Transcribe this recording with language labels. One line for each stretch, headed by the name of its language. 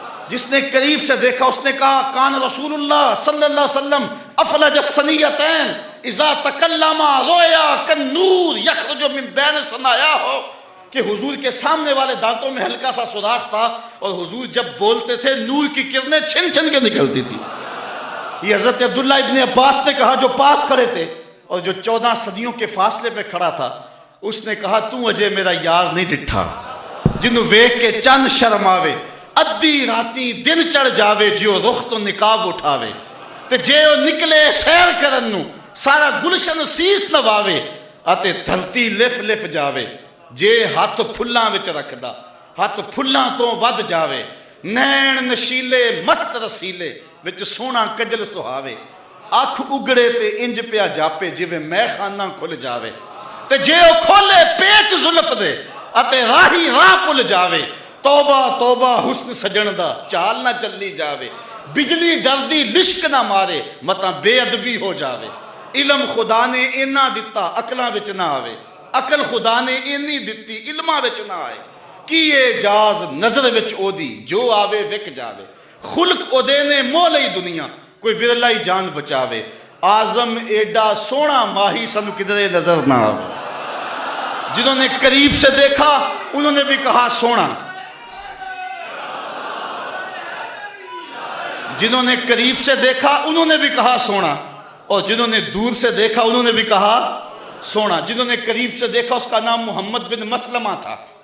Urdu: جس نے قریب سے دیکھا اس نے کہا
Arabic: کان رسول اللہ صلی اللہ علیہ وسلم افلج الثنیتین اذا تکلم رویا کالنور یخرج من بین ثنایاہ.
Urdu: کہ حضور کے سامنے والے دانتوں میں ہلکا سا سوراخ تھا اور حضور جب بولتے تھے نور کی کرنیں چھن چھن کے نکلتی تھی. یہ حضرت عبداللہ ابن عباس نے کہا جو پاس کھڑے تھے اور جو 14 صدیوں کے فاصلے پہ کھڑا تھا. اس نے کہا
Punjabi: تو اجے میرا یار نہیں ڈٹھا جنوں ویکھ کے چند شرم آوے، ادھی راتی دن چڑھ جاوے جیو رخ تو نقاب اٹھاوے، تے جے او نکلے سیر کرن نو سارا گلشن سیس نواوے، اتے دھرتی لف لف جاوے. جے ہاتھ پھلاں وچ رکھدا ہاتھ پھلاں تو ود جاوے، نین نشیلے مست رسیلے وچ سونا کجل سہاوے، اکھ اگڑے تے انج پیا جاپے جویں میں خانہ کھل جاوے، تے جے او کھولے پیچ زلف دے اتے راہی راہ پل جاوے. توبہ توبہ حسن سجن دا چال نہ چلی جاوے، بجلی ڈردی لشک نہ مارے متاں بے ادبی ہو جاوے. علم خدا نے اینا دتا عقلاں وچ نہ آوے، عقل خدا نے اینی دتی علماں وچ نہ آئے. کی اعجاز نظر وچ او دی جو آوے وک جاوے، خلق او دے نے مول ہی دنیا کوئی ورلا ہی جان بچاوے. آزم ایڈا سونا ماہی سنو کدرے نظر نہ آوے۔
Urdu: جنہوں نے قریب سے دیکھا انہوں نے بھی کہا سونا، جنہوں نے قریب سے دیکھا انہوں نے بھی کہا سونا، اور جنہوں نے دور سے دیکھا انہوں نے بھی کہا سونا۔ جنہوں نے قریب سے دیکھا اس کا نام محمد بن مسلمہ تھا۔